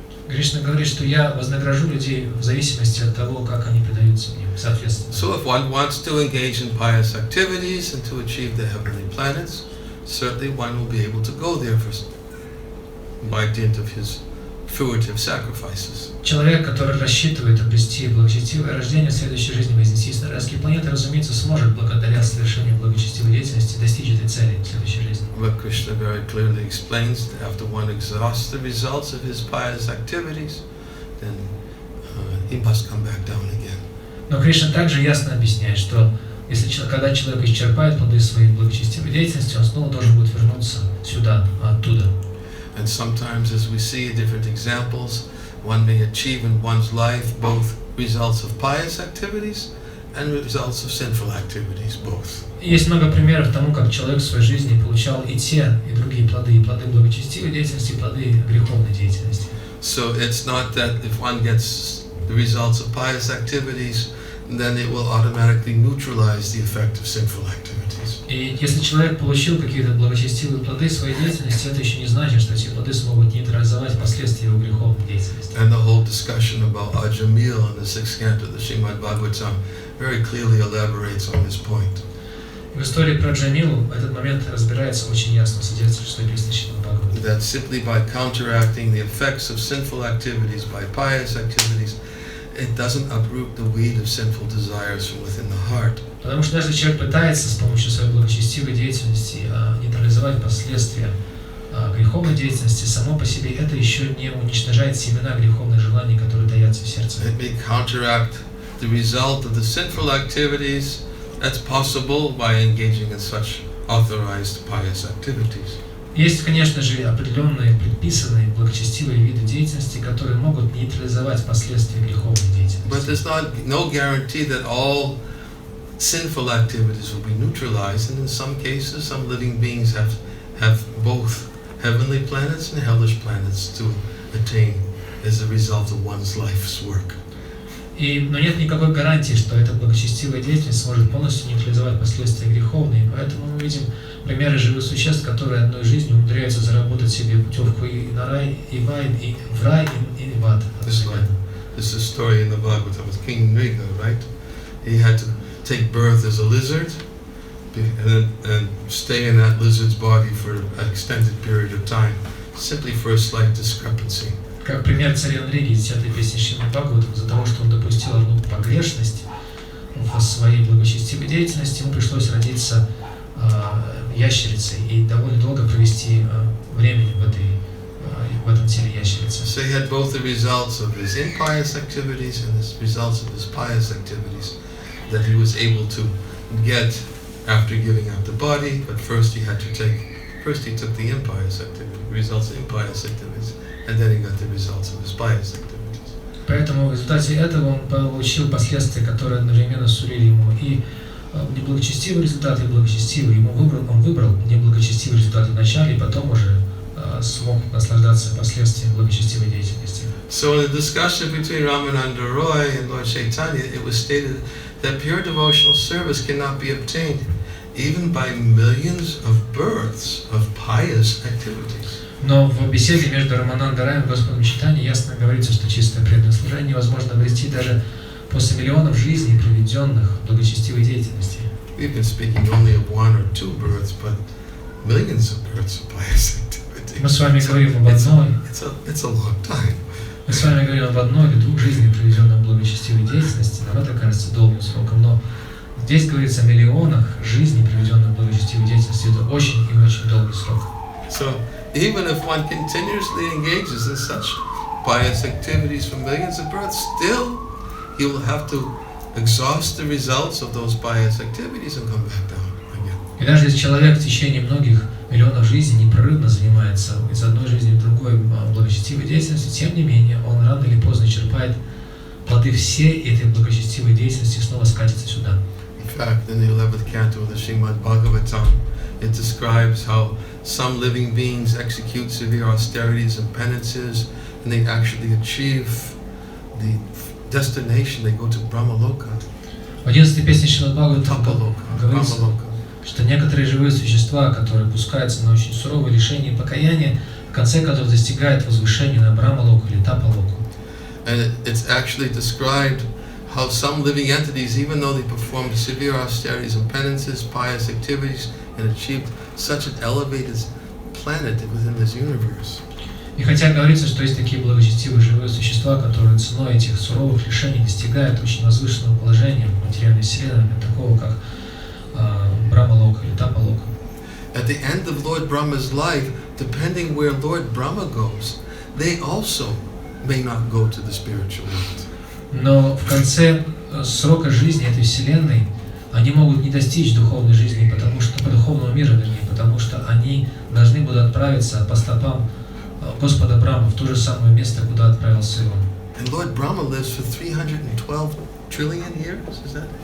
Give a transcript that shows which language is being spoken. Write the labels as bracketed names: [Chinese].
[Russian] Кришна говорит, что я вознагражу людей в зависимости от того, как они предаются мне, соответственно. [English] So if one wants to engage in pious activities and to achieve the heavenly planets, certainly one will be able to go there by dint of his fruitive sacrifices. [Russian] Человек, который рассчитывает обрести благочестивое рождение в следующей жизни, вознестись на райские планеты, разумеется, сможет благодаря совершению благочестивой деятельности достичь этой цели в следующей жизни. [English] But Krishna very clearly explains that after one exhausts the results of his pious activities, then he must come back down again. [Russian] Но Кришна также ясно объясняет, что когда человек исчерпает плоды своей благочестивой деятельности, он снова должен будет вернуться сюда, оттуда. [English] And sometimes, as we see different examples, one may achieve in one's life both results of pious activities and results of sinful activities, both. [Russian] Есть много примеров тому, как человек в своей жизни получал и те, и другие плоды благочестивой деятельности, и плоды греховной деятельности. [English] So it's not that if one gets the results of pious activities, then it will automatically neutralize the effect of sinful activities. [Russian] И если человек получил какие-то благочестивые плоды своей деятельности, это еще не значит, что эти плоды смогут нейтрализовать последствия его греховной деятельности. [English] And the whole discussion about Ajamil in the 6th canto of the Srimad Bhagavatam very clearly elaborates on this point. [Russian] В истории про Джамилу этот момент разбирается очень ясно в 6-й песне Шримад Бхагавата. [English] That simply by counteracting the effects of sinful activities by pious activities, it doesn't uproot the weed of sinful desires from within the heart. [Russian] Потому что даже человек пытается с помощью своей благочестивой деятельности нейтрализовать последствия греховной деятельности, само по себе это еще не уничтожает семена греховных желаний, которые таятся в сердце. [English] It may counteract the result of the sinful activities. That's possible by engaging in such authorized pious activities. [Russian] Есть, конечно же, определенные предписанные благочестивые виды деятельности, которые могут нейтрализовать последствия греховной деятельности. [English] But there's no guarantee that all sinful activities will be neutralized, and in some cases, some living beings have both heavenly planets and hellish planets to attain as a result of one's life's work. [Russian] Но нет никакой гарантии, что эта благочестивая деятельность сможет полностью нейтрализовать последствия греховные. Поэтому мы видим примеры живых существ, которые одной жизнью умудряются заработать себе путевку и на рай, и в рай, и в ад. [English] This is a story in the Bhagavatam with King Nriga, right? He had take birth as a lizard and stay in that lizard's body for an extended period of time, simply for a slight discrepancy. [Russian] Как пример царя религии из 10-й песни Шримад Бхагаватам, из-за того, что он допустил одну погрешность в своей благочестивой деятельности, ему пришлось родиться ящерицей и довольно долго провести времени в этом теле ящерицы. [English] So he had both the results of his impious activities and the results of his pious activities that he was able to get after giving up the body, but first he took the impious activity, results of impious activities, and then he got the results of his pious activities. [Russian] Поэтому в результате этого он получил последствия, которые одновременно сулили ему и неблагочестивый результат, и благочестивый. Он выбрал неблагочестивый результат вначале, и потом уже смог наслаждаться последствиями благочестивой деятельности. [English] So in the discussion between Ramananda Roy and Lord Chaitanya, it was stated that pure devotional service cannot be obtained even by millions of births of pious activities. [Russian] Но в беседе между Раманандой Раем и Господом Чайтаньей ясно говорится, что чистое преданное служение невозможно обрести даже после миллионов жизней, проведенных в благочестивой деятельности. [English] We've been speaking only of 1 or 2 births, but millions of births of pious activities. [Russian] Мы с вами говорим об одной. [English] It's a long time. [Russian] Мы с вами говорим об одной или двух жизнях, проведенных в благочестивой деятельности. Нам это кажется долгим сроком, но здесь говорится о миллионах жизней, проведенных в благочестивой деятельности. Это очень и очень долгий срок. [English] So even if one continuously engages in such pious activities for millions of births, still he will have to exhaust the results of those pious activities and come back down again. [Russian] И даже если человек в течение многих миллионов жизней непрерывно занимается из одной жизни в другой благочестивой деятельностью, тем не менее он рано или поздно черпает плоды всей этой благочестивой деятельности и снова скатится сюда. [English] In fact, in the 11th canto of the Srimad Bhagavatam, it describes how some living beings execute severe austerities and penances, and they actually achieve the destination. They go to Brahmaloka. [Russian] В 11-й песне Шримад Бхагаватам говорится, [English] Brahmaloka. [Russian] что некоторые живые существа, которые пускаются на очень суровые лишения и покаяния, в конце концов достигают возвышения на Брахмалоку или Тапалоку. [English] And it's actually described how some living entities, even though they performed severe austerities and penances, pious activities, and achieved such an elevated planet within this universe. [Russian] И хотя говорится, что есть такие благочестивые живые существа, которые ценой этих суровых лишений достигают очень возвышенного положения в материальной вселенной, такого как Брахмалока или Тапалока. [English] At the end of Lord Brahma's life, depending where Lord Brahma goes, they also may not go to the spiritual world. [Russian] Но в конце срока жизни этой вселенной они могут не достичь духовной жизни, потому что по духовному миру, вернее, потому что они должны будут отправиться по стопам Господа Брахмы в то же самое место, куда отправился и он. [English] And Lord Brahma lives for 312 trillion years, is that?